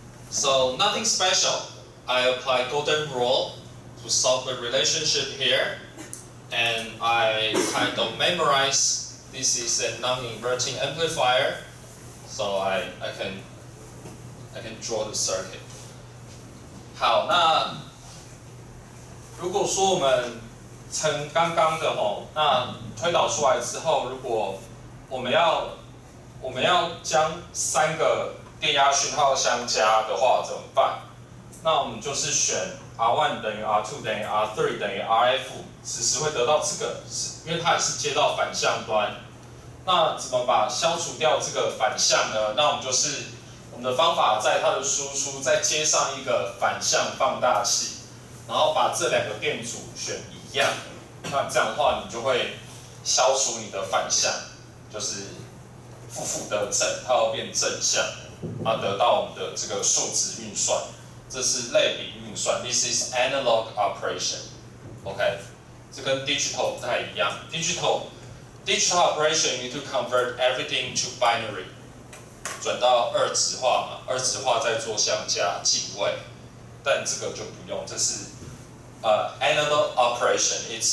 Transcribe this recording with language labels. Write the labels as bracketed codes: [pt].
[en] So nothing special. I apply golden rule to solve the relationship here, and I kind of memorize this is a non-inverting amplifier, so I can draw the circuit. [zh] 好，那如果说我们乘刚刚的那推导出来之后，如果我们要将三个电压讯号相加的话怎么办？那我们就是选 R1 等于 R2 等于 R3 等于 RF， 此时会得到这个，因为它也是接到反向端。那怎么把消除掉这个反向呢？那我们就是我们的方法在它的输出再接上一个反向放大器，然后把这两个电阻选一样。那这样的话，你就会消除你的反向，就是负得正，它要变正向，然后得到我们的这个数值运算。这是类比运算 ， [en] This is analog operation。 [zh] OK， 这跟 digital 不太一样。 [en] digital operation you need to convert everything to binary， [zh] 转到二质化嘛，二质化再做相加进位。但这个就不用，这是analog operation.